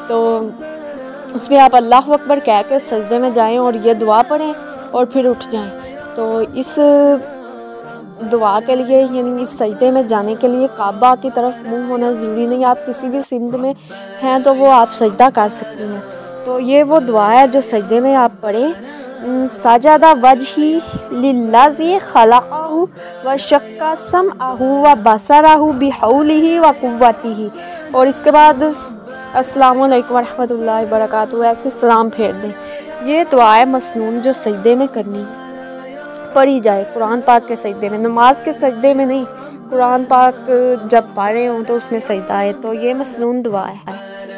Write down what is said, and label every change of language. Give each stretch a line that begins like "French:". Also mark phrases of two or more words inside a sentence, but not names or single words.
Hindi: तो उसमें आप
Arabic: الله أكبر
Hindi: कह के सजदे में जाएं और ये दुआ पढ़ें और फिर उठ जाएं। तो इस दुआ के लिए यानी इस सजदे में जाने के लिए काबा की तरफ मुंह होना ज़रूरी नहीं। आप किसी भी सिमत में हैं तो वो आप सजदा कर सकती हैं। तो ये वो दुआ है जो सजदे में आप पढ़ें।
Arabic: سجد وجهي للذي خلقه و شق سمعه و بصره بحوله و قوته.
Hindi: और इसके बाद
Arabic: السلام عليكم و رحمة الله و بركاته
Hindi: ऐसे सलाम फेर दें। ये दुआ है मसनून जो सजदे में करनी पढ़ी जाए, कुरान पाक के सजदे में, नमाज के सजदे में नहीं। कुरान पाक जब पढ़ रहे हों तो उसमें सजदा है, तो ये मसनून दुआ है।